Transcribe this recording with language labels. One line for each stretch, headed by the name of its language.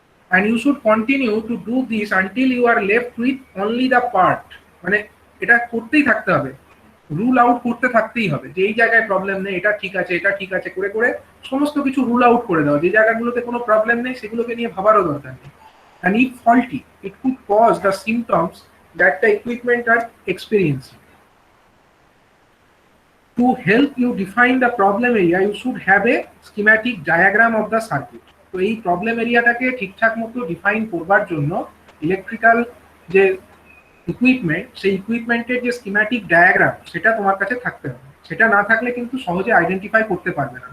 English: and you should continue to do this until you are left with only the part,
Bangla: মানে এটা করতেই থাকতে হবে, রুল আউট করতে থাকতেই হবে যে এই জায়গায় প্রবলেম নেই, এটা ঠিক আছে, এটা ঠিক আছে করে করে সমস্ত কিছু রুল আউট করে দাও, যে জায়গাগুলোতে কোনো প্রবলেম নেই সেগুলোকে নিয়ে ভাবারও দরকার নেই।
English: and if faulty it could cause the symptoms that the equipment are experiencing. To help you define the problem area you should have a schematic diagram of the circuit.
Bangla: তো এই প্রবলেম এরিয়াটাকে ঠিকঠাক মতো define করবার জন্য electrical যে equipment, সেই ইকুইপমেন্টের যে schematic diagram সেটা তোমার কাছে থাকতে হবে, সেটা না থাকলে কিন্তু সহজে আইডেন্টিফাই করতে পারবে না।